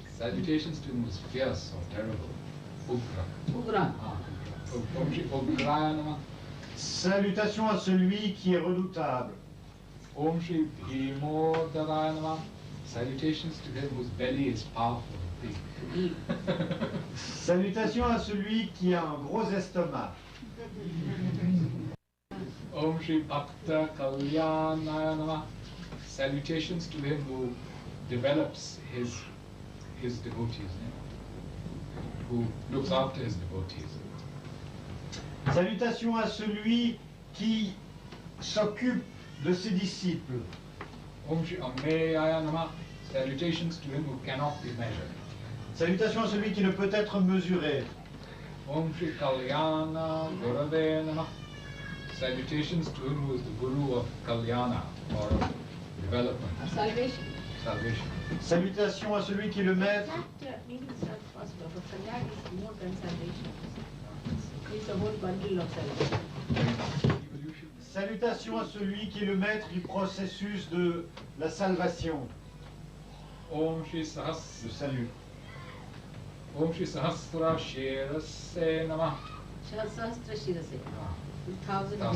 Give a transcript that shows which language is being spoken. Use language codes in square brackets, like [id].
[en] Salutations to him who is fierce or terrible. [sa] Ugra. Ugra. Om Shri Ugraya Namah. [fr] Salutations à celui qui est redoutable. [sa] Om Shri Bhimodaraya Namah. [en] Salutations to him whose belly is powerful and big. [fr] Salutations à celui qui a un gros estomac. [sa] Om Shri Bhakta Kalyanaya Namah. [en] Salutations to him who develops his devotees, who looks after his devotees. [fr] Salutations à celui qui s'occupe de ses disciples. [sa] Om Shri Ameyaya Namah. [en] Salutations to him who cannot be measured. [fr] Salutations à celui qui ne peut être mesuré. [sa] Om Shri Kalyana Gurave Namah. [en] Salutations to him who is the guru of Kalyana, or of development, salvation. salvation. [fr] Salutations à celui qui est le maître. [en] That meaning is not possible, but Kalyan is more than salvation. It's a whole bundle of salvation. [fr] Salutations à celui qui est le maître du processus de la salvation, [sa] Om Shri Sahas. [fr] le salut. [sa] Om Shri Sahasra Shirase Namah. Sahasra Shirase, 1,000 [en] Thousand